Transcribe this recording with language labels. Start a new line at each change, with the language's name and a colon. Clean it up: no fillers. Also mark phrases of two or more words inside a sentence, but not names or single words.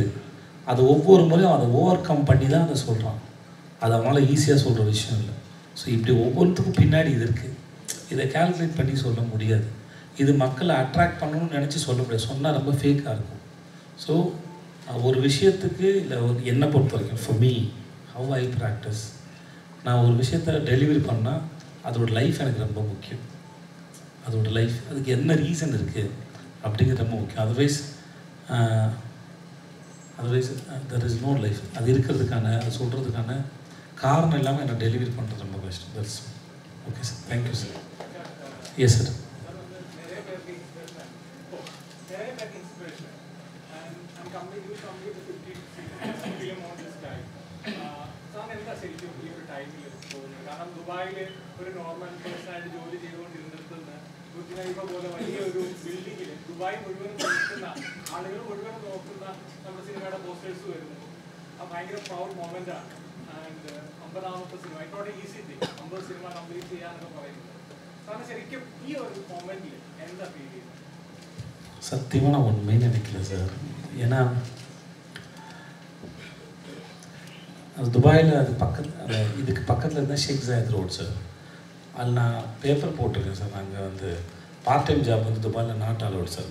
Tamil: அது ஒவ்வொரு முறையும் அதை
English: over come
Tamil: பண்ணி தான் அதை சொல்கிறான். அது அவனால் ஈஸியாக சொல்கிற விஷயம் இல்லை. ஸோ இப்படி ஒவ்வொருத்துக்கும் பின்னாடி இது இருக்குது. இதை கால்குலேட் பண்ணி சொல்ல முடியாது. இது மக்களை அட்ராக்ட் பண்ணணும்னு நினச்சி சொல்ல முடியாது. சொன்னால் ரொம்ப ஃபேக்காக இருக்கும். ஸோ ஒரு விஷயத்துக்கு இல்லை என்னை பொறுத்த வரைக்கும்
English: for me how I practice,
Tamil: நான் ஒரு விஷயத்தை டெலிவரி பண்ணால் அதோட லைஃப் எனக்கு ரொம்ப முக்கியம். அதோட லைஃப் அதுக்கு என்ன ரீசன் இருக்குது அப்படிங்கிறது ரொம்ப முக்கியம்.
English: otherwise there is no life.
Tamil: அது இருக்கிறதுக்கான அது சொல்கிறதுக்கான காரணம் இல்லாமல் என்னை டெலிவரி பண்ணுறது ரொம்ப கஷ்டம்.
English: that's okay sir. thank you sir. yes sir.
Malayalam: കാരണം ദുബായിൽ ഒരു
English: normal personആയിട്ട്
Malayalam: ജോലി ചെയ്തുകൊണ്ടിരുന്നിടത്തുനിന്ന് ബുദ്ധിമുട്ട് പോലെ വലിയൊരു ബിൽഡിങ്ങിൽ ദുബായ് മുഴുവൻ നോക്കുന്ന ആളുകൾ മുഴുവൻ നോക്കുന്ന നമ്മുടെ സിനിമയുടെ പോസ്റ്റേഴ്സ് വരുന്നു. ആ ഭയങ്കര
English: proud moment
Malayalam: ആണ്. ആൻഡ് 50ാമത്തെ സിനിമ ഇറ്റോടെ
English: easy thing
Malayalam: 50 സിനിമ കംപ്ലീറ്റ് ചെയ്യാന്നൊക്കെ പറയുന്നത്. കാരണം ശരിക്കും ഈ ഒരു മൊമെന്റിൽ എന്താ ഫീൽ ചെയ്യുന്നത്?
Tamil: சத்தியமாக நான் உண்மைன்னு நினைக்கல சார். ஏன்னா அது துபாயில் அது இதுக்கு பக்கத்தில் இருந்தால் ஷேக் ஜாயத் ரோட் சார். அதில் நான் பேப்பர் போட்டிருக்கேன் சார். நாங்கள் வந்து
English: part time job
Tamil: வந்து துபாயில்
English: not allowed
Tamil: சார்.